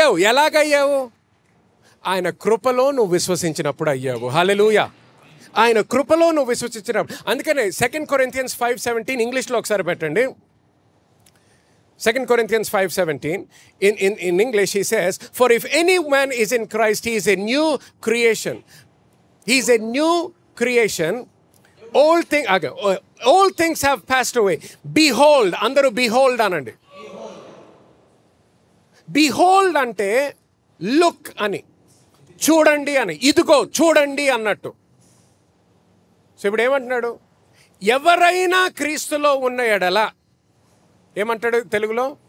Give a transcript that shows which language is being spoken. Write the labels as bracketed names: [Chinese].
[Telugu] ఎలాగయ్యావు? ఆయన కృపలో నువ్వు విశ్వసించినప్పుడు అయ్యావు. హల్లెలూయా. ఆయన కృపలో నువ్వు విశ్వసించినప్పుడు. అందుకనే 2 Corinthians 5:17 ఇంగ్లీష్లో ఒకసారి పెట్టండి. [English] 2 Corinthians 5:17 in English he says, for if any man is in Christ, he is a new creation. He is a new creation. All things have passed away. [Telugu] Behold, అందరూ behold అనండి. behold అంటే look అని, చూడండి అని, ఇదిగో చూడండి అన్నట్టు. So ఇప్పుడు ఏమంటున్నాడు? ఎవరైనా క్రీస్తులో ఉన్న ఎడల ఏమంటాడు తెలుగులో?